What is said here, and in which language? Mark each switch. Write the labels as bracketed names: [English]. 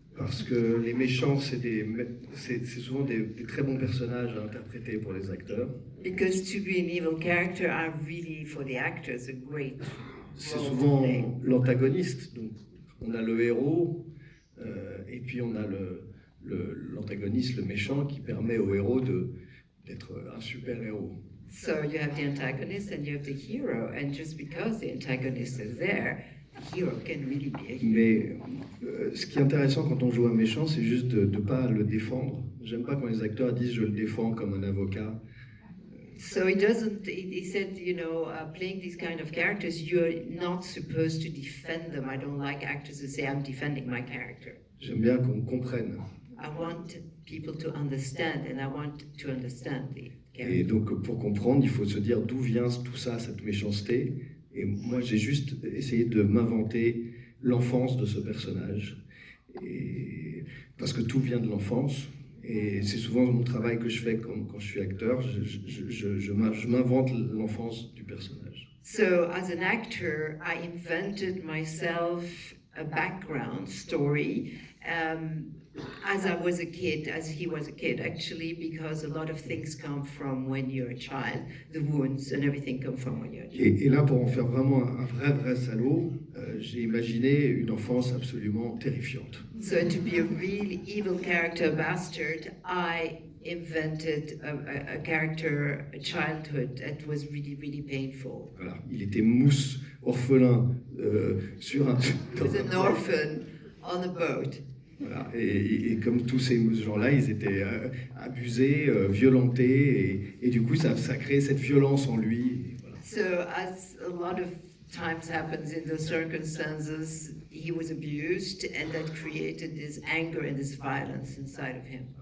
[French] Parce que les méchants, c'est souvent des très bons personnages à interpréter pour les acteurs. [English] Because to be an evil character are really, for the actors, a great [French] C'est [English] role to [French] souvent [English] play. [French] l'antagoniste. Donc, on a le héros, et puis on a l'antagoniste, le méchant, qui permet au héros d'être un super héros. [English] So you have the antagonist and you have the hero, and just because the antagonist is there, the hero can really be a hero. [French] Mais ce qui est intéressant quand on joue un méchant, c'est juste de ne pas le défendre. J'aime pas quand les acteurs disent je le défends comme un avocat. [English] So it doesn't, he said, you know, playing these kind of characters, you're not supposed to defend them. I don't like actors who say, I'm defending my character. [French] J'aime bien qu'on comprenne. [English] I want people to understand, and I want to understand the [French] Et [English] character. [French] donc pour comprendre, il faut se dire d'où vient tout ça, cette méchanceté. Et moi, j'ai juste essayé de m'inventer l'enfance de ce personnage. Et parce que tout vient de l'enfance. Et c'est souvent mon travail que je fais quand je suis acteur. Je m'invente l'enfance du personnage. [English] So as an actor, I invented myself a background story as I was a kid, as he was a kid, actually, because a lot of things come from when you're a child. The wounds and everything come from when you're a child. [French] Et là, pour en faire vraiment un vrai salaud, j'ai imaginé une enfance absolument terrifiante. [English] So to be a really evil character, bastard, I invented a character, a childhood that was really, really painful. [French] Voilà. Il était mousse, orphelin, sur un... [English] He was an orphan on a boat. [French] Voilà. Et comme tous ces gens-là, ils étaient abusés, violentés, et du coup, ça crée cette violence en lui. Et voilà. [English] So, as a lot of times happens in those circumstances, he was abused, and that created this anger and this violence inside of him.